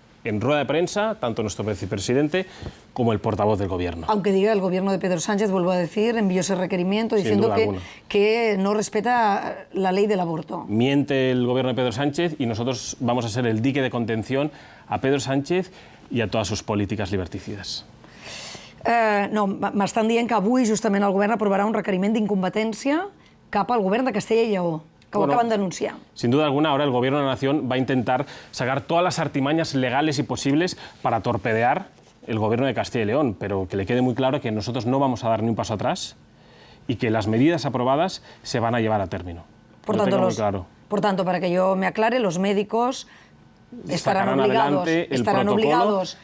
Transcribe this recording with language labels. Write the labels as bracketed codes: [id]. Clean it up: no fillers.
[es] en rueda de prensa, tanto nuestro vicepresidente como el portavoz del Gobierno. Aunque diga el Gobierno de Pedro Sánchez, vuelvo a decir, envió ese requerimiento diciendo que no respeta la ley del aborto. Miente el Gobierno de Pedro Sánchez y nosotros vamos a ser el dique de contención a Pedro Sánchez [ca] i a totes [es] sus polítiques liberticides. [ca] No, m'estan dient que avui justament el govern aprovarà un requeriment d'incompetència cap al govern de Castella i Lleó, que ho acaban de anunciar. [es] Sin duda alguna, ahora el Gobierno de la Nación va a intentar sacar todas las artimañas legales y posibles para torpedear el Gobierno de Castilla y León, pero que le quede muy claro que nosotros no vamos a dar ni un paso atrás y que las medidas aprobadas se van a llevar a término. Por tanto, para que yo me aclare, los médicos estarán obligados